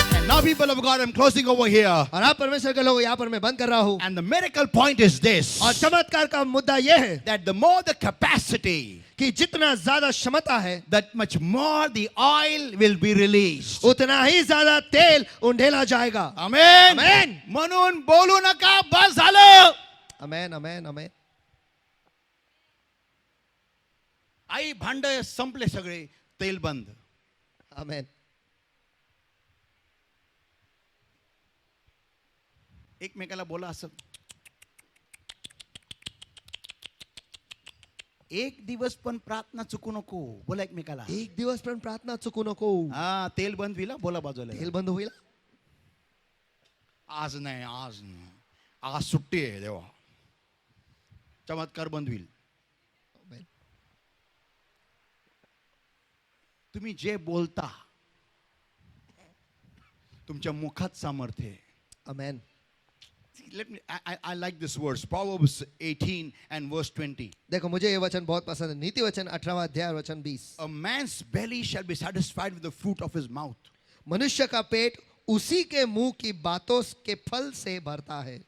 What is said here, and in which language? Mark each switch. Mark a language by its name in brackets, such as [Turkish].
[English] Now people of God, I'm closing over here. [Hindi] और आप परमेश्वर के लोग, यहाँ पर मैं बंद कर रहा हूँ. [English] And the miracle point is this, [Hindi] और चमत्कार का मुद्दा यह है [English] that the more the capacity, [Hindi] कि जितना ज्यादा क्षमता है, [English] that much more the oil will be released. [Hindi] उतना ही ज्यादा तेल उंडेला जाएगा. [English] Amen. Amen. [Marathi] म्हणून बोलू नका, बस झालं. आमेन. आमेन. आमेन. आई भांड संपले सगळे, तेल बंद. आमेन. एकमेकाला बोला असं, एक दिवस पण प्रार्थना चुकू नको. बोला एकमेकाला. एक दिवस पण प्रार्थना चुकू नको. तेल बंद होईल. बोला बाजूला. तेल बंद होईल. आज नाही, आज नाही, आज सुट्टी आहे देवा. चमत्कार बंद होईल. आमेन. तुम्ही जे बोलता तुमच्या मुखात सामर्थ्य आहे. आमेन. [English] I like this verse, Proverbs 18 and verse 20. [Hindi] देखो मुझे ये वचन बहुत पसंद है. नीति वचन 18वां अध्याय वचन 20. [English] A man's belly shall be satisfied with the fruit of his mouth. [Hindi] मनुष्य का पेट उसी के मुंह की बातों के फल से भरता है.